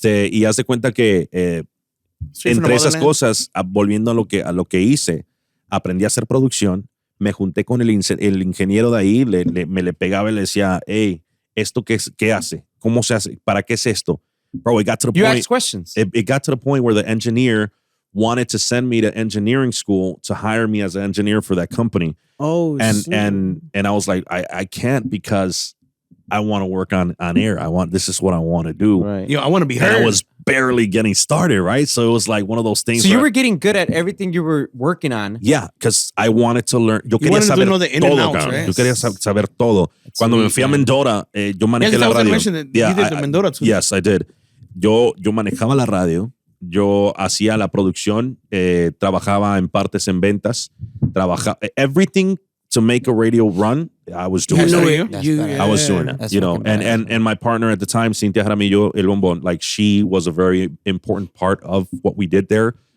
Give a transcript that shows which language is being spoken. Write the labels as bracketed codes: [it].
[es] Y haz de cuenta que entre esas cosas, volviendo a lo que hice, aprendí a hacer producción, me junté con el ingeniero de ahí, me le pegaba y le decía, hey, ¿esto qué hace? ¿Cómo se hace? ¿Para qué es esto? [en] Bro, it got to the point. You asked questions. It got to the point where the engineer wanted to send me to engineering school to hire me as an engineer for that company. Oh, and I was like, I can't because I want to work on air. This is what I want to do. Right. You know, I want to be heard. And I was barely getting started, right? So it was like one of those things. So you were getting good at everything you were working on. Yeah, because I wanted to learn. [es] Yo quería saber todo, [en] right? [es] Yo quería saber todo. [en] That's [es] Cuando me fui a Mendota, yo manejé la radio. [en] You did the Mendota too. Yes, I did. [es] Yo manejaba la radio. Yo hacía la producción. Trabajaba en partes en ventas. [en] Everything to make a radio run, I was doing it. I was doing it, That's you know. And my partner at the time, Cintia Jaramillo El Bombón, like she was a very important part of what we did there.